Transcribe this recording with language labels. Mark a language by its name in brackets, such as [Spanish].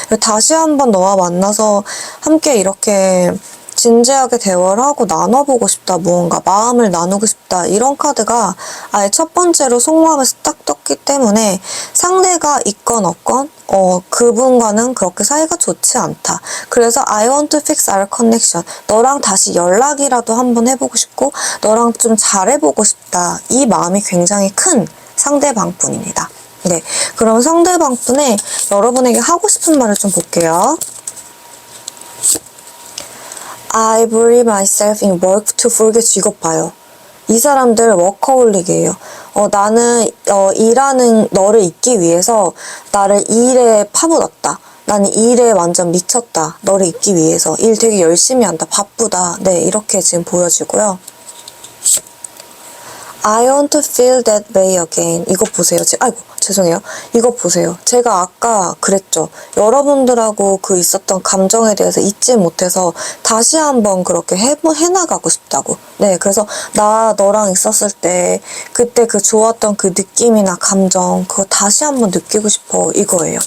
[Korean] 다시 한번 너와 만나서 함께 이렇게 진지하게 대화를 하고 나눠보고 싶다, 무언가 마음을 나누고 싶다, 이런 카드가 아예 첫 번째로 속마음에서 딱 떴기 때문에 상대가 있건 없건 그분과는 그렇게 사이가 좋지 않다. 그래서 [English] I want to fix our connection. [Korean] 너랑 다시 연락이라도 한번 해보고 싶고 너랑 좀 잘해보고 싶다. 이 마음이 굉장히 큰 상대방분입니다. 네, 그럼 상대방분의 여러분에게 하고 싶은 말을 좀 볼게요. [English] I bury myself in work to forget. [Korean] 이것 봐요. 이 사람들 워커홀릭이에요. 나는 일하는 너를 잊기 위해서 나를 일에 파묻었다. 나는 일에 완전 미쳤다. 너를 잊기 위해서. 일 되게 열심히 한다. 바쁘다. 네, 이렇게 지금 보여지고요. [English] I want to feel that way again. [Korean] 이거 보세요. 아이고, 죄송해요. 이거 보세요. 제가 아까 그랬죠. 여러분들하고 그 있었던 감정에 대해서 잊지 못해서 다시 한번 그렇게 해나가고 싶다고. 네, 그래서 나 너랑 있었을 때 그때 그 좋았던 그 느낌이나 감정 그거 다시 한번 느끼고 싶어. 이거예요.